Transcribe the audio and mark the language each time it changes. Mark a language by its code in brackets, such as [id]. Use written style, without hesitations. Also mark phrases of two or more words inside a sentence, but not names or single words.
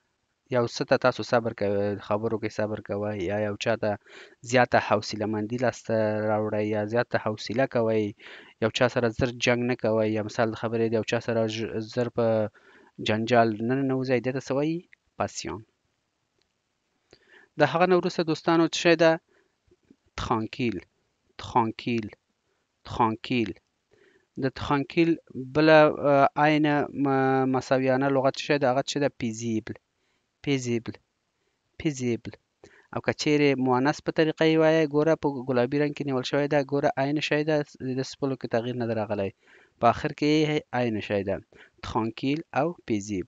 [ps] یو څه ته تاسو صبر کوئ، خبرو کې صبر کوئ یا یو چا ته زیاته حوصله مندي لاسته راوړئ یا زیاته حوصله کوئ، یو چا سره زر جنګ نه کوئ یا مثال د خبرې د یو چا سره زر په جنجال نه ننوځئ، دې ته څه وایي passion. د هغه نه وروسته دوستانو څه شی ده [fr] tranquille tranquille tranquille. [ps] د tranquille بله عین مساویانه لغت څه شی ده هغه څه ده [fr] paisible paisible paisible. [ps] او که چیرې مؤنث په طریقه یې وایي ګوره په ګلابي رنګ کې نیول شوی ده، ګوره عین شی ده، د سپلو کې تغییر نه ده راغلی، په آخر کې یې عین شی ده tranquille او paisible.